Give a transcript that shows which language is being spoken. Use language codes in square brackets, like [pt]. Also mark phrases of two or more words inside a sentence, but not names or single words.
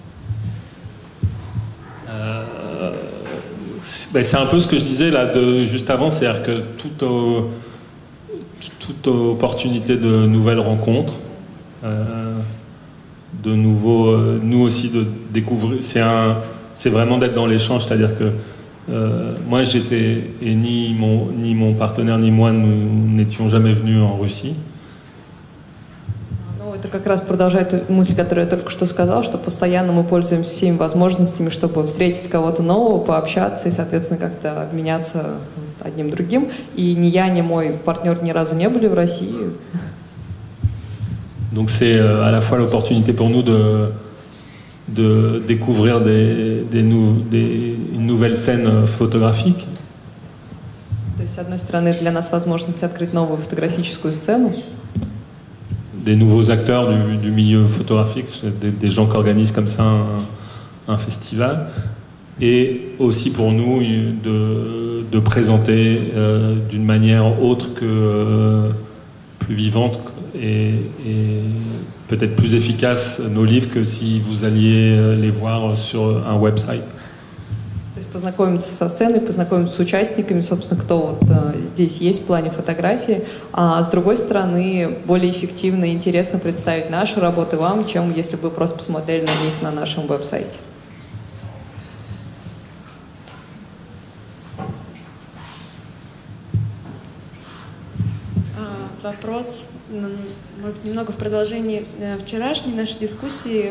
[fr] C'est un peu ce que je disais là juste avant, c'est-à-dire que toute opportunité de nouvelles rencontres, de nouveau, nous aussi de découvrir, c'est vraiment d'être dans l'échange, c'est-à-dire que moi j'étais, et ni mon partenaire ni moi nous n'étions jamais venus en Russie. [ru] это как раз продолжает ту мысль, которую я только что сказал, что постоянно мы пользуемся всеми возможностями, чтобы встретить кого-то нового, пообщаться и, соответственно, как-то обменяться одним другим. И ни я, ни мой партнер ни разу не были в России. [fr] Donc c'est à la fois l'opportunité pour nous de découvrir une nouvelle scène photographique. [ru] То есть, с одной стороны, для нас возможность открыть новую фотографическую сцену. [fr] Des nouveaux acteurs du milieu photographique, des gens qui organisent comme ça un festival. Et aussi pour nous de présenter d'une manière autre que plus vivante et peut-être plus efficace nos livres que si vous alliez les voir sur un website. [ru] То есть познакомиться со сценой, познакомиться с участниками, собственно, кто вот здесь есть в плане фотографии. А с другой стороны, более эффективно и интересно представить наши работы вам, чем если бы вы просто посмотрели на них на нашем веб-сайте. Вопрос, может быть, немного в продолжении вчерашней нашей дискуссии.